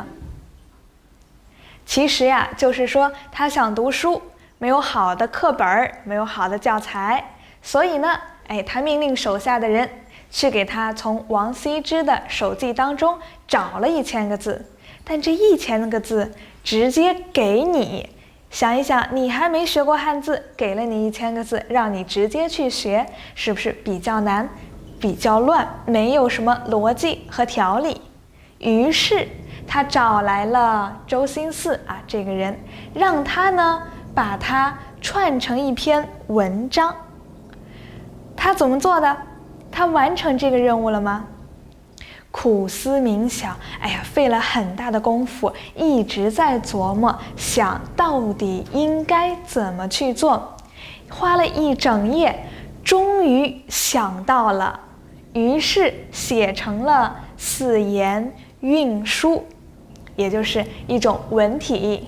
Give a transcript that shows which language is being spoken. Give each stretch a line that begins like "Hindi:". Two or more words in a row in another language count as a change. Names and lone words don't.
Chinese: 其實呀，就是說他想讀書，沒有好的課本，沒有好的教材，所以呢，他命令手下的人去給他從王羲之的手記當中找了1000個字，但這1000個字直接給你。想一想，你還沒學過漢字，給了你1000個字，讓你直接去學，是不是比較難，比較亂，沒有什麼邏輯和條理？於是他找來了周興嗣這個人，讓他呢把它串成一篇文章。他怎麼做的？他完成這個任務了嗎？苦思冥想，費了很大的功夫，一直在琢磨，想到底應該怎麼去做，花了一整夜，終於想到了，於是寫成了4言韻書，也就是一種文體。